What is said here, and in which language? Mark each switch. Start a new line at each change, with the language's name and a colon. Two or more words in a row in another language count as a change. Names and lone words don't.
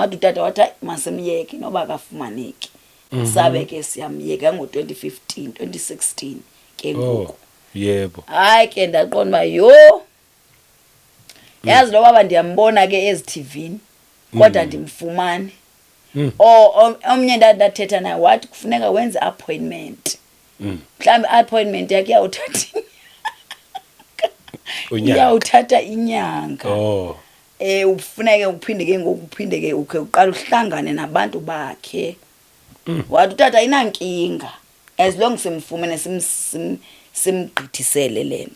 Xhosa: Wathi utata wathi masemyeke noba akafumaneki. Sabe ke siyamyeka ngo2015 2016 ke ngoku. Yebo. Hayi ke ndaqonda ba yo. Yazi lo baba ndiyambona ke eziTVini kodwa ndimfumane. Omnye ndathetha naye wathi kufuneka wenze appointment. Mhlambe appointment yakhe yawuthatha uyawuthatha inyanga. Ufuneke uphinde ke ngokuphinde ke uqala uhlangane nabantu bakhe. Wathi utata inankinga
English: as long
Xhosa: simfumene simgqithisele lento.